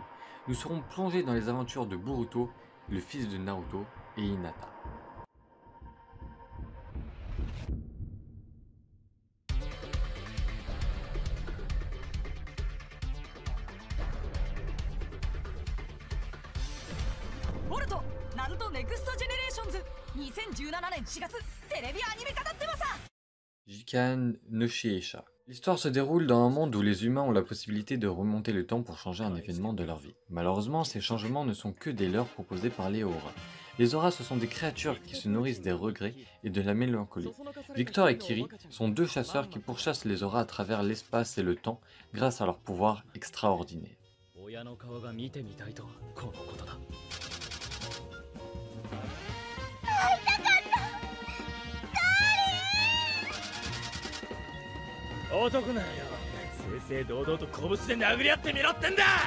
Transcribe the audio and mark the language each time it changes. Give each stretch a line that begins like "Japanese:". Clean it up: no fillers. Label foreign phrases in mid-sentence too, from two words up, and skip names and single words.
French: Nous serons plongés dans les aventures de Boruto, le fils de Naruto et Hinata.
Japanese: Boruto Naruto Next Generations 2017 年4月テレビアニメ化だってばさ。
French: Jikan no Shiesha. L'histoire se déroule dans un monde où les humains ont la possibilité de remonter le temps pour changer un événement de leur vie. Malheureusement, ces changements ne sont que des leurres proposés par les auras. Les auras, ce sont des créatures qui se nourrissent des regrets et de la mélancolie. Victor et Kiri sont deux chasseurs qui pourchassent les auras à travers l'espace et le temps grâce à leur pouvoir extraordinaire.
Japanese: 男ならよ、正々堂々と拳で殴り合ってみろってんだ。